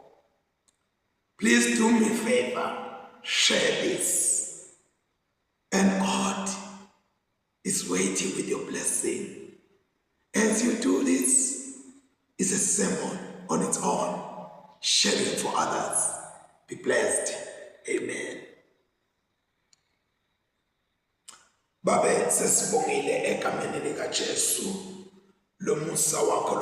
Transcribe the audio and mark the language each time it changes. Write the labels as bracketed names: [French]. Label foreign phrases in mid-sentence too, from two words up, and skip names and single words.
[English] Please do me a favor, share this. And God is waiting with your blessing. As you do this, it's a sermon on its own. Share it for others. Be blessed. Amen. [Swati] Babe sesibongile egameni likaJesu lo musa wakho